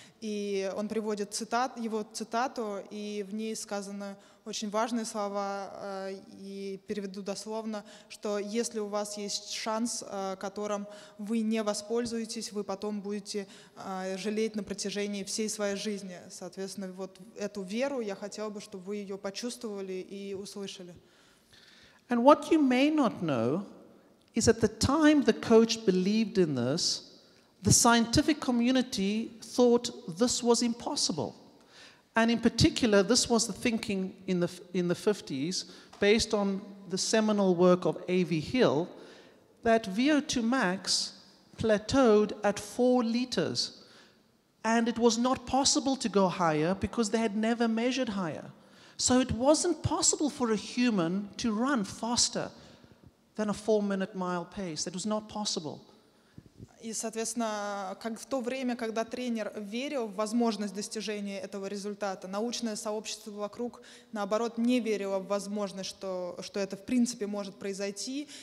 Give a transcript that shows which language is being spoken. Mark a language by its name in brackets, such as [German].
[Russian] И он приводит его цитату, и в ней сказаны очень важные слова, и переведу дословно, что если у вас есть шанс, которым вы не воспользуетесь, вы потом будете жалеть на протяжении всей своей жизни. Соответственно, вот эту веру я хотела бы, чтобы вы ее почувствовали и услышали. [English] And what you may not know is at the time the coach believed in this, the scientific community thought this was impossible. And in particular, this was the thinking in the 50s, based on the seminal work of A.V. Hill, that VO2 max plateaued at 4 liters. And it was not possible to go higher because they had never measured higher. So it wasn't possible for a human to run faster than a 4-minute mile pace. That was not possible. [Russian] И, соответственно, как в то время, когда тренер верил в возможность достижения этого результата, научное сообщество вокруг, наоборот, не верило в возможность, что это в принципе может произойти.